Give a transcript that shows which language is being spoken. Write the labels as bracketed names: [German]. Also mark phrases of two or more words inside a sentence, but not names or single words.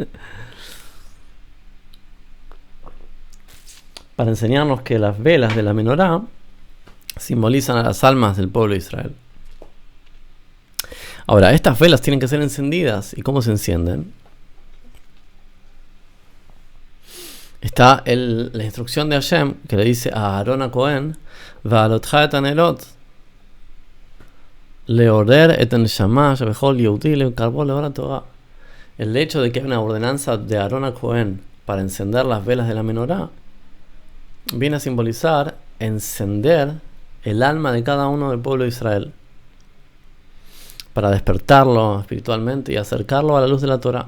[Spanish] Para enseñarnos que las velas de la menorá simbolizan a las almas del pueblo de Israel. Ahora, estas velas tienen que ser encendidas. ¿Y cómo se encienden? Está la instrucción de Hashem que le dice a Aarón a Cohen: [Hebrew] בהעלותך את הנרות לעורר את הנשמה שבכל יהודי לקרבו לאור התורה. [Spanish] El hecho de que hay una ordenanza de Aarón a Cohen para encender las velas de la menorá viene a simbolizar encender el alma de cada uno del pueblo de Israel, para despertarlo espiritualmente y acercarlo a la luz de la Torah.